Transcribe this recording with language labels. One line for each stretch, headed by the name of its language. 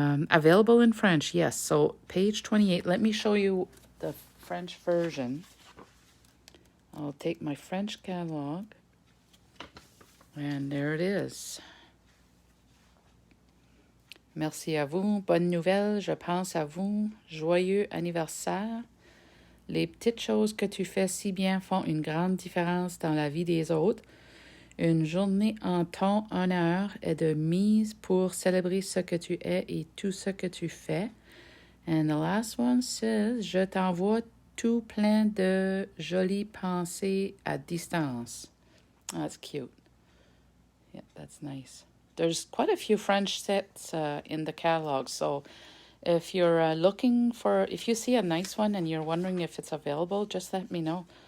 English: Available in French, yes. So page 28. Let me show you the French version. I'll take my French catalog, and there it is.
French: Merci à vous. Bonne nouvelle, je pense à vous. Joyeux anniversaire. Les petites choses que tu fais si bien font une grande différence dans la vie des autres. Une journée en ton honneur est de mise pour célébrer ce que tu es et tout ce que tu fais.
English: And the last one says,
French: je t'envoie tout plein de jolies pensées à distance.
English: Oh, that's cute. Yeah, that's nice. There's quite a few French sets in the catalog, so if you're looking for, if you see a nice one and you're wondering if it's available, just let me know.